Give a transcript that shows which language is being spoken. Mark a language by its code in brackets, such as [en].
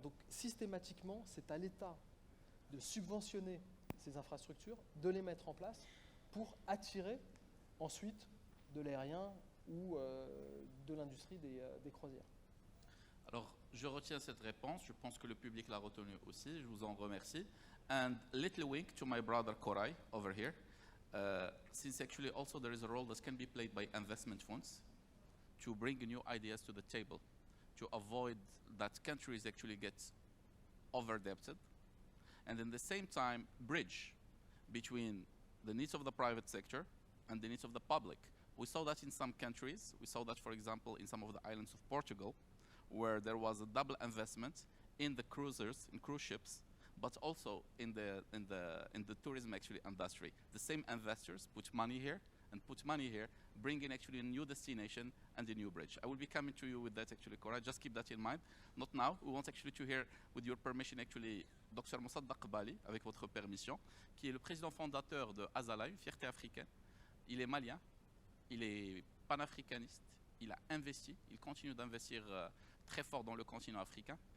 [fr] Donc systématiquement, c'est à l'État de subventionner ces infrastructures, de les mettre en place pour attirer ensuite de l'aérien ou de l'industrie des croisières. Alors, je retiens cette réponse. Je pense que le public l'a retenue aussi. Je vous en remercie. [en] And little wink to my brother Koray over here. Since actually also there is a role that can be played by investment funds to bring new ideas to the table, to avoid that countries actually get over-debted, and in the same time bridge between the needs of the private sector and the needs of the public. We saw that in some countries. We saw that, for example, in some of the islands of Portugal, where there was a double investment in the cruisers, in cruise ships, but also in the tourism actually industry. The same investors put money here and put money here, bringing actually a new destination and a new bridge. I will be coming to you with that actually, Cora. Just keep that in mind. Not now. We want actually to hear, with your permission, actually, [fr] Dr Mossaddeq Bali, avec votre permission, qui est le président fondateur de Azala, une fierté africaine. Il est malien, il est panafricaniste, il a investi, il continue d'investir très fort dans le continent africain.